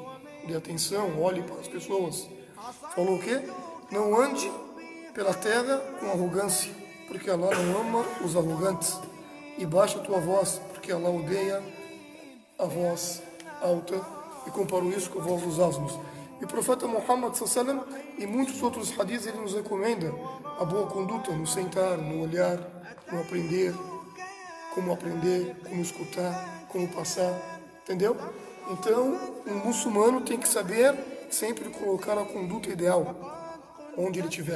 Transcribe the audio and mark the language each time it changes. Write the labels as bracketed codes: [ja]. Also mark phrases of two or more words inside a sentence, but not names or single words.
[pt] Dê atenção, olhe para as pessoas. Falou o quê? Não ande pela terra com arrogância, porque Allah não ama os arrogantes. E baixa a tua voz, porque Allah odeia a voz alta. E comparou isso com a voz dos asnos. E o profeta Muhammad [ar] صلى الله عليه وسلم, [pt] e muitos outros hadiths, ele nos recomenda a boa conduta no sentar, no olhar, no aprender, como escutar, como passar, entendeu? Então, um muçulmano tem que saber sempre colocar a conduta ideal onde ele estiver.